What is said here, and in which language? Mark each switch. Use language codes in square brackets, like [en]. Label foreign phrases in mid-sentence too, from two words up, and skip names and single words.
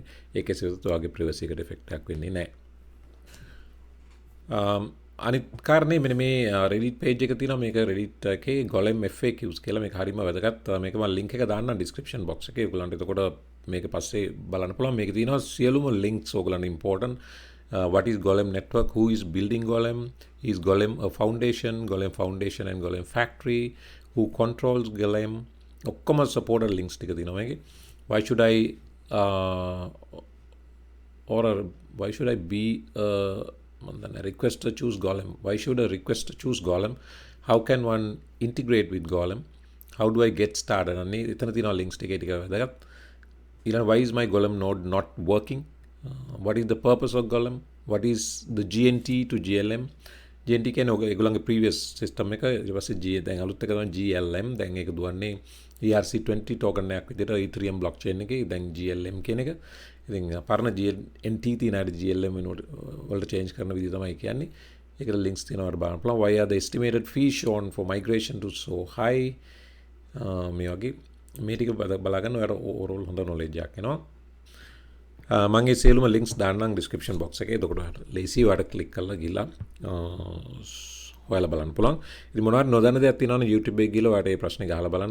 [si] ඒකේ සිට ඔයගේ ප්‍රයිවසි එකට ඉෆෙක්ට් එකක් වෙන්නේ නැහැ. අනිත් කාරණේ මෙන්න මේ Reddit page එක තියෙනවා. මේක Reddit එකේ Golem FAQs කියලා මේක හරියම වැදගත්. මේක මම link එක දාන්නම් [en] description box [si] එකේ. ඔයගලන්ට එතකොට මේක පස්සේ බලන්න පුළුවන්. මේක තියෙනවා සියලුම links ඔයගලන්ට important. [en] What is Golem network? Who is building Golem? Is Golem a foundation? Golem foundation and Golem factory? Who controls Golem? [si] ඔක්කොම [en] supported links [si] ටික තියෙනවා මේකේ. [en] Why should I why should I be a requester choose Golem? Why should a requester choose Golem? How can one integrate with Golem? How do I get started? [si] අනේ එතන තියෙනවා links ටික වැදගත්. [en] ඊළඟ why is my Golem node not working? What is the purpose of Golem? What is the GNT to GLM? [si] GNT කියන්නේ ඒගොල්ලන්ගේ [en] previous system එක. [si] ඊට පස්සේ දැන් අලුත් එක තමයි GLM. දැන් ඒක දුවන්නේ ERC20 token එකක් විදිහට Ethereum blockchain එකේ. දැන් GLM කියන එක. ඉතින් පරණ GNT තියෙන අර GLM වලට change කරන විදිහ තමයි කියන්නේ. ඒකට links තියෙනවා බලන්න පුළුවන්. [en] Why are the estimated fees shown for migration to so high? [si] මේ වගේ මේ ටික බලාගන්න ඔයාලට overall හොඳ knowledge එකක් එනවා. මගේ සියලුම links දාන්නම් [en] description box [si] එකේ. එතකොට ඔයාලට ලේසි ඔයාලට click කරලා ගිහලා ඔයාලා බලන්න පුළුවන්. ඉතින් මොනවද නොදන්න දෙයක් තියෙනවනේ YouTube එකේ ගිහලා ඔයාලට මේ ප්‍රශ්නේ ගහලා බලන්න.